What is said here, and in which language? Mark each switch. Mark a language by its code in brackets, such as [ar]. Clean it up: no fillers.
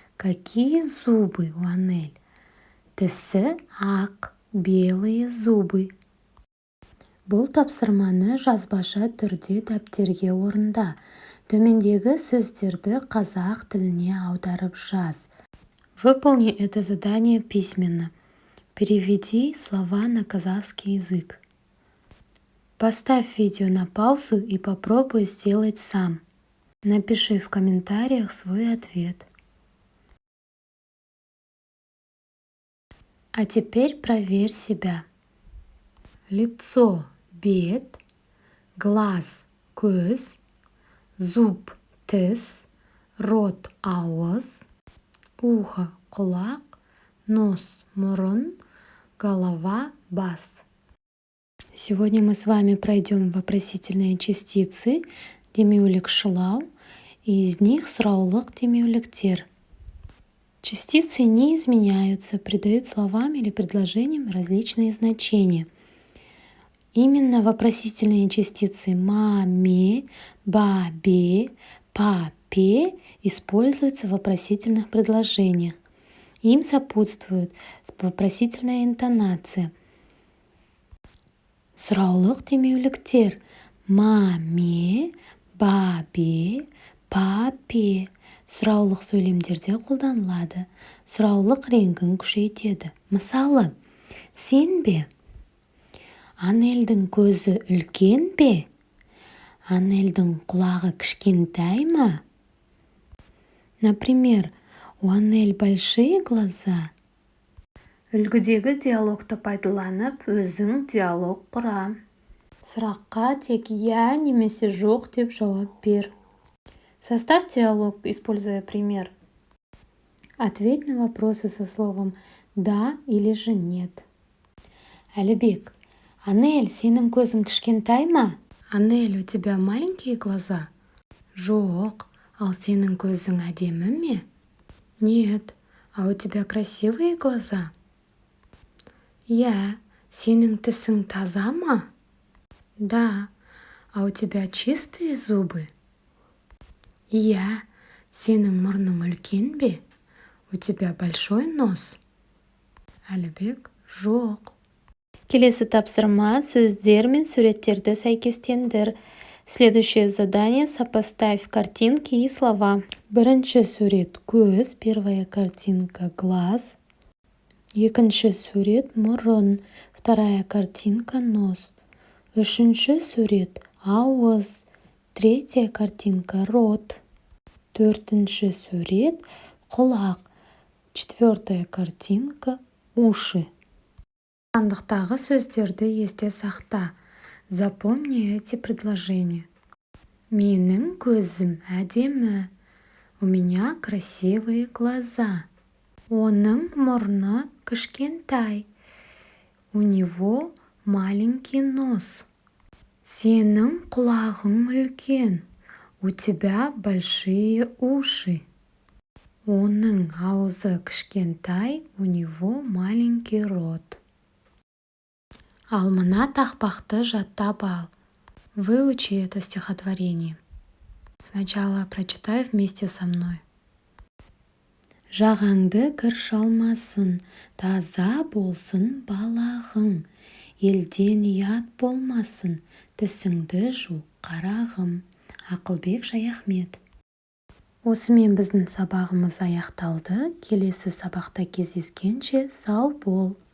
[ru] Какие зубы у Анель? [kk] Тісі ақ, [ru] белые зубы. [kk] Бұл тапсырманы жазбаша түрде дәптерге орында. Төмендегі сөздерді қазақ тіліне аударып жаз. [ru] Выполни это задание письменно. Переведи слова на казахский язык. Поставь видео на паузу и попробуй сделать сам. Напиши в комментариях свой ответ. А теперь проверь себя. Лицо – бет, глаз – көз, зуб – тіс, рот – ауыз, ухо – құлақ, нос – мұрын, голова – бас. Сегодня мы с вами пройдем вопросительные частицы, [kk] демеулік шылау, [ru] и из них [kk] сұраулық демеуліктер. [ru] Частицы не изменяются, придают словам или предложениям различные значения. Именно вопросительные частицы маме, бабе, папе используются в вопросительных предложениях. Им сопутствует вопросительная интонация. [kk] Сұраулық демеуліктер маме, бабе, папе, сұраулық сөйлемдерде қолданылады. Сұраулық реңгін күшейтеді. Мысалы, сен бе? Анельдің көзі үлкен бе? Анельдің құлағы кішкентай ма? [ru] Например, у Анель большие глаза. [kk] Үлгідегі диалогты пайдаланып, өзің диалог құра. Сұраққа тек «я» немесе «жоқ» деп жауап бер. [ru] Составь диалог, используя пример. Ответь на вопросы со словом «да» или же «нет». [kk] Әлібек, Анель, сенің көзің кішкентай ма? [ru] Анель, у тебя маленькие глаза? [kk] Жоқ, ал сенің көзің әдемі ме? [ru] Нет, а у тебя красивые глаза? [kk] Я, сенің тісің таза ма? [ru] Да, а у тебя чистые зубы? [kk] Я, сенің мұрның үлкен бе? [ru] У тебя большой нос? [kk] Әлібек, жоқ. Келесі тапсырма, сөздер мен суреттерді сәйкестендір. [ru] Следующее задание: сопоставь картинки и слова. [kk] Бірінші сурет көз, [ru] первая картинка глаз. [kk] Екінші сурет мұрын, [ru] вторая картинка нос. [kk] Үшінші сурет ауыз, [ru] третья картинка рот. [kk] Төртінші сурет құлақ, [ru] четвертая картинка уши. [kk] Сандықтағы сөздерді есте сақта. [ru] Запомни эти предложения. [kk] Менің көзім әдемі. [ru] У меня красивые глаза. [kk] Оның мұрны кішкентай. [ru] У него маленький нос. [kk] Сенің құлағың үлкен. [ru] У тебя большие уши. [kk] Оның аузы кішкентай. [ru] У него маленький рот. [kk] Ал мына тақпақты жаттап ал. [ru] Выучи это стихотворение. Сначала прочитай вместе со мной. [kk] Жағаңды кір шалмасын, таза болсын балағың. Елден ұят болмасын, тісіңді жу қарағым. Ақылбек Шаяхмет. Осымен біздің сабағымыз аяқталды. Келесі сабақта кездескенше сау бол.